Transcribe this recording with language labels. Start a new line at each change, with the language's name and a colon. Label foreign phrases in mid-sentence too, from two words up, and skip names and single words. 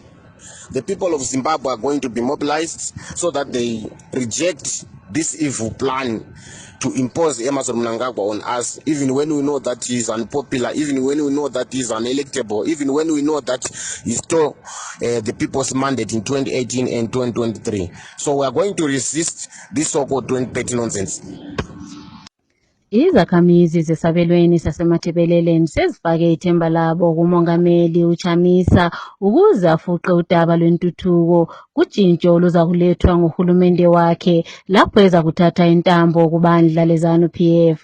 English: The people of Zimbabwe are going to be mobilized so that they reject this evil plan to impose Emmerson Mnangagwa on us, even when we know that he is unpopular, even when we know that he is unelectable, even when we know that he stole the people's mandate in 2018 and 2023. So we are going to resist this so-called 2030 nonsense.
North Ndebele: Izakhamizi zesabelweni saseMatabeleland sezifake ithemba labo kumongameli uChamisa ukuze afuqe udaba lwentuthuko kutshintsho oluzakulethwa nguhulumende wakhe lapho eza kuthatha intambo kubandla leZANU-PF.